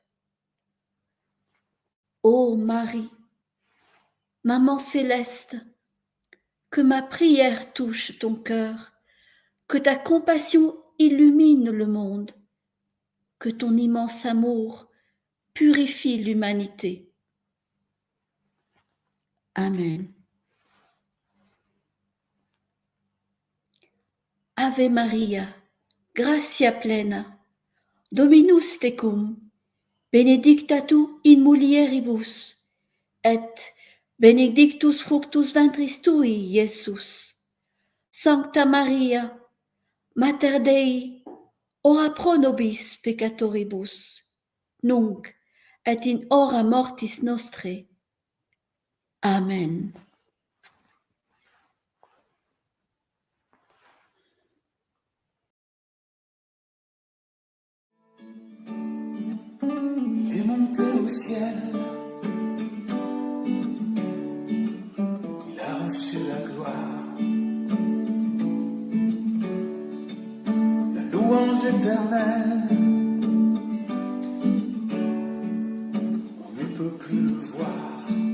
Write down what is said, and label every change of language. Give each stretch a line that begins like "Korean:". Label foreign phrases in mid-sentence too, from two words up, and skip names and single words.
French: Ô Marie, Maman céleste, que ma prière touche ton cœur, que ta compassion illumine le monde, que ton immense amour purifie l'humanité. Amen.
Latin: Ave Maria, gratia plena, Dominus tecum, benedicta tu in mulieribus, et benedictus fructus ventris tui, Iesus. Sancta Maria, Mater Dei, ora pro nobis peccatoribus, nunc et in hora mortis nostrae. Amen.
French: Il est monté au ciel, il a reçu la gloire, la louange éternelle, on ne peut plus le voir,